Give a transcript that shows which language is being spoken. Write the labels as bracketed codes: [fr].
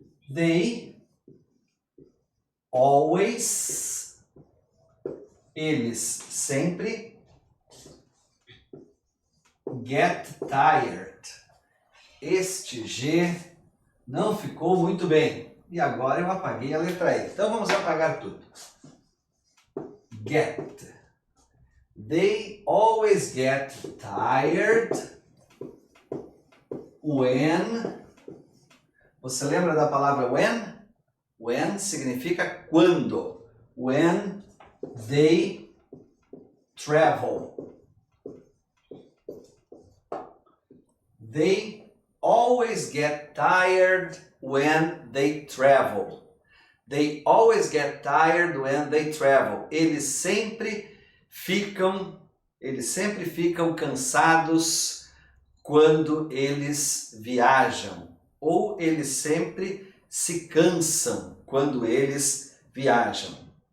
[en] They always, [pt] eles sempre, [en] get tired. [pt] Este G não ficou muito bem. E agora eu apaguei a letra E. Então vamos apagar tudo. [en] Get. They always get tired when. [pt] Você lembra da palavra when? [en] When [pt] significa quando. [en] When they travel. They always get tired when they travel. They always get tired when they travel. [pt] Eles sempre ficam cansados quando eles viajam. Ou eles sempre se cansam quando eles viajam.